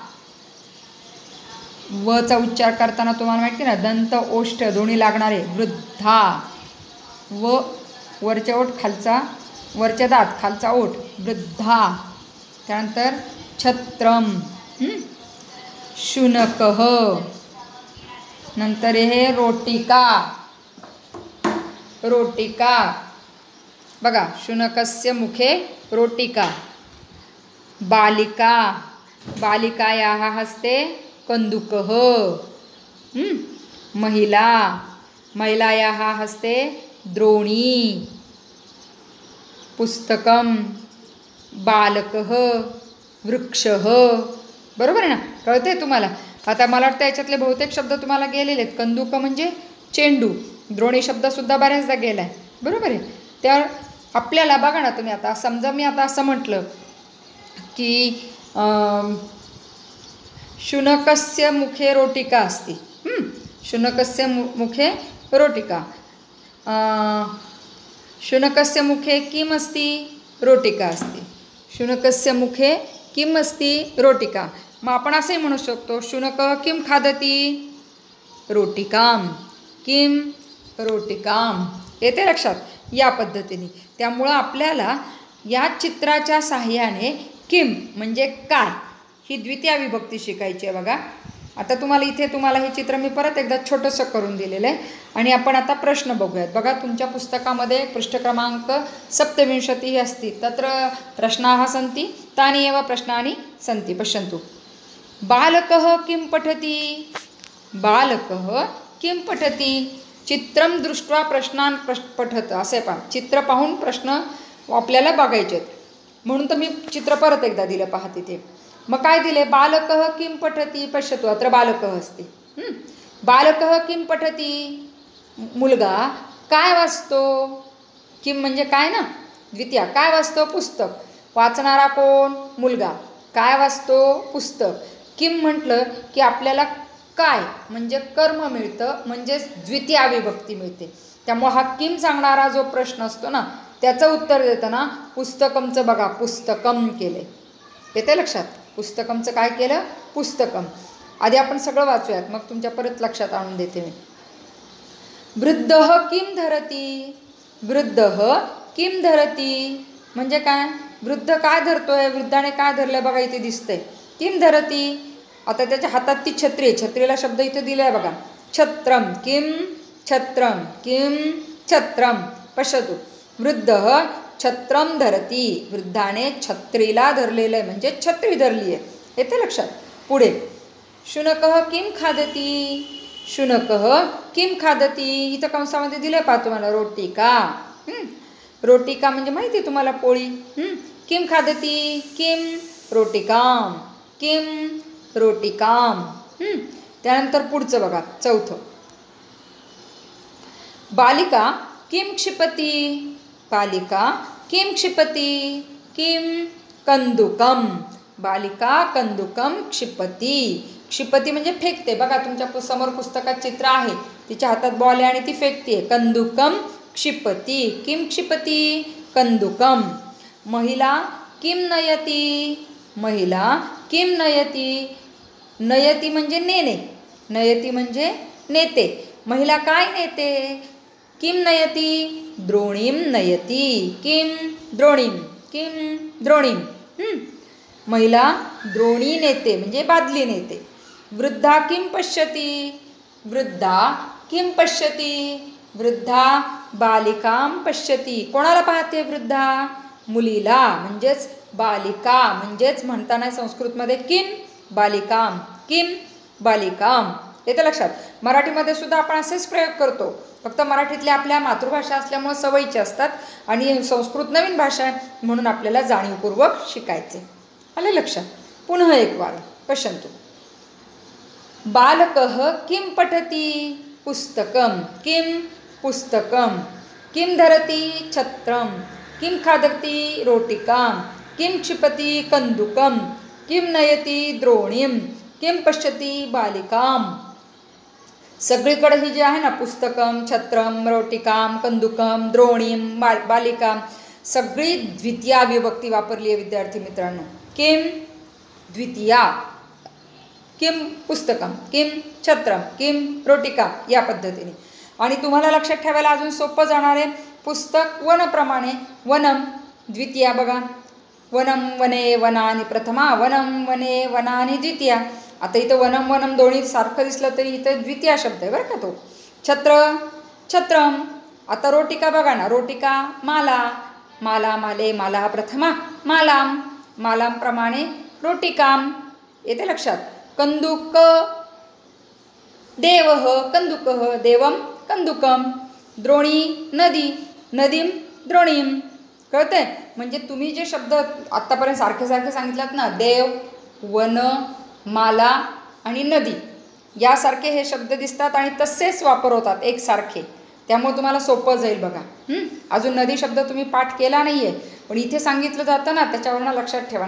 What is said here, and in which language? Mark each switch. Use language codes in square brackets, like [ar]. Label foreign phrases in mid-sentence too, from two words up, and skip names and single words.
[mr] वचा उच्चार करताना तुम्हाला माहिती ना, दंत ओष्ठ दोन्ही लागणारे. वृद्धा, व वरच्या ओठ खालचा, वरच्या दात खालचा ओठ, वृद्धा. त्यानंतर [sa] छत्रम, शुनकः. [mr] नंतर हे रोटिका, रोटिका. [sa] बघा, शुनकस्य मुखे रोटिका. बालिका, बालिकायाः हस्ते कंदुकः. महिला, महिलायाः हस्ते द्रोणी. पुस्तकं, बालकः, वृक्षः. [mr] बरोबर आहे ना? कळतंय तुम्हाला? आता मला वाटतं याच्यातले बहुतेक शब्द तुम्हाला गेलेले आहेत. कंदुक म्हणजे चेंडू, द्रोणी शब्दसुद्धा बऱ्याचदा गेला आहे. बरोबर आहे? त्या आपल्याला बघा ना तुम्ही, आता समजा मी आता असं म्हटलं की [sa] शुनकस्य मुखे रोटिका अस्ति. शुनकस्य मुखे रोटिका. शुनकस्य मुखे किम् अस्ति? रोटिका अस्ति. शुनकस्य मुखे किम् अस्ति? रोटिका. [mr] मग आपण असंही म्हणू शकतो, [sa] शुनकः किं खादति? रोटिकां. किं? रोटिकां. [mr] येते लक्षात? या पद्धतीने. त्यामुळं आपल्याला या चित्राच्या साहाय्याने किम म्हणजे काय ही द्वितीय विभक्ती शिकायची आहे. बघा, आता तुम्हाला हे चित्र मी परत एकदा छोटंसं करून दिलेलं आहे आणि आपण आता प्रश्न बघूयात. बघा, तुमच्या पुस्तकामध्ये पृष्ठ क्रमांक 27 अस्ति. [sa] तत्र प्रश्नाः सन्ति, तानि एव प्रश्नानि सन्ति. पश्यन्तु. बालकः किं पठति? बालकः किं पठति? चित्रं दृष्ट्वा प्रश्नान् पठत. [mr] असे पहा, चित्र पाहून प्रश्न आपल्याला बघायचे आहेत. म्हणून तर मी चित्र परत एकदा दिलं पहा तिथे. मग काय दिले? [sa] बालकः किं पठति? पश्यतु, अत्र बालकः अस्ति. बालकः किं पठति? [mr] मुलगा काय वाचतो? किं म्हणजे काय ना, द्वितीय. काय वाचतो? पुस्तक. वाचणारा कोण? मुलगा. काय वाचतो? पुस्तक. किं म्हटलं की आपल्याला काय म्हणजे कर्म मिळतं, म्हणजेच द्वितीय विभक्ती मिळते. त्यामुळे हा किम सांगणारा जो प्रश्न असतो ना, त्याचं उत्तर देताना पुस्तकमचं बघा, पुस्तकम केले. येते लक्षात? पुस्तकमचं काय केलं? पुस्तकम. आधी आपण सगळं वाचूयात, मग तुमच्या परत लक्षात आणून देते मी. [sa] वृद्धः किं धरति? वृद्धः किं धरति [mr] म्हणजे काय? वृद्ध काय धरतोय? वृद्धाने काय धरलंय बघा, इथे दिसतंय. [sa] किं धरति. [mr] आता त्याच्या हातात ती छत्री आहे. छत्रीला शब्द इथे दिलाय बघा, छत्रम. [sa] किं? छत्रम. किं? छत्रम. पश्यतु, वृद्धः छत्रम धरती. [mr] वृद्धाने छत्रीला धरलेलं आहे, म्हणजे छत्री धरली आहे. येते लक्षात? पुढे, [sa] शुनकः किं खादति? शुनकः किं खादति. [mr] इथं कंसामध्ये दिलंय पहा तुम्हाला, रोटिका. रोटिका म्हणजे माहिती आहे तुम्हाला, पोळी. [sa] किं खादति? किं? रोटिकां. किं? रोटिकां. [mr] त्यानंतर पुढचं बघा, चौथं. [sa] बालिका किं क्षिपति? बालिका किं क्षिपति? किं? कंदुकम. बालिका कंदुकम क्षिपति. [mr] क्षिपति म्हणजे फेकते. बघा, तुमच्या समोर पुस्तकात चित्र आहे, तिच्या हातात बॉल आहे आणि ती फेकते. [sa] कंदुकम क्षिपति. किं क्षिपति? कंदुकम. महिला किं नयति? महिला किं नयति? [mr] नयति म्हणजे नेणे. नयति म्हणजे नेते. महिला काय नेते? [sa] किं नयति? द्रोणीं नयति. किं? द्रोणीं. किं? द्रोणीं. [mr] महिला द्रोणी नेते म्हणजे बादली नेते. [sa] वृद्धा किं पश्यति? वृद्धा किं पश्यति? वृद्धा बालिकां पश्यति. [mr] कोणाला पाहते वृद्धा? मुलीला, म्हणजेच बालिका. म्हणजेच म्हणताना संस्कृतमध्ये [sa] किं बालिकां. किं बालिकां. [mr] येतं लक्षात? मराठीमध्ये सुद्धा आपण असेच प्रयोग करतो, फक्त मराठीतली आपल्या मातृभाषा असल्यामुळे सवयीचे असतात आणि संस्कृत नवीन भाषा आहे म्हणून आपल्याला जाणीवपूर्वक शिकायचे. आले लक्षात? पुन्हा एक वार [sa] पश्यन्तु. बालकः किं पठति? पुस्तकं. किं? पुस्तकं. किं धरति? छत्रं. किं खादति? रोटिकां. किं क्षिपति? कंदुकं. किं नयति? द्रोणीं. किं पश्यति? बालिकां. [mr] सगळीकडे ही जी आहे ना पुस्तकम, छत्रम, रोटिकाम, कंदुकम, द्रोणीम, बालिकाम, सगळी द्वितीया विभक्ती वापरली आहे विद्यार्थी मित्रांनो. [sa] किम द्वितीया, किम पुस्तकम, किम छत्रम, किम रोटिका, [mr] या पद्धतीने. आणि तुम्हाला लक्षात ठेवायला अजून सोपं जाणार आहे. पुस्तक वनप्रमाणे वनम द्वितीया बघा. [sa] वनम वने वनानी प्रथमा, वनम वने वनानी द्वितीया. [mr] आता इथं वनम वनम दोन्ही सारखं दिसलं तरी इथं द्वितीया शब्द आहे बरं का तो. छत्र छत्रम. आता रोटिका बघा ना, [sa] रोटिका माला, माला माले माला प्रथमा, मालाम, मालाम प्रमाणे रोटिकाम. [mr] येते लक्षात. [sa] कंदुक देवः, कंदुकः देवम कंदुकम. द्रोणी नदी, नदीम द्रोणीम. [mr] कळतंय. म्हणजे तुम्ही जे शब्द आत्तापर्यंत सारखे सारखे सांगितलात ना, देव, वन, माला आणि नदी, यासारखे हे शब्द दिसतात आणि तसेच वापर होतात एकसारखे. त्यामुळे तुम्हाला सोपं जाईल बघा. अजून नदी शब्द तुम्ही पाठ केला नाही आहे, पण इथे सांगितलं जातं ना, त्याच्यावरनं लक्षात ठेवा.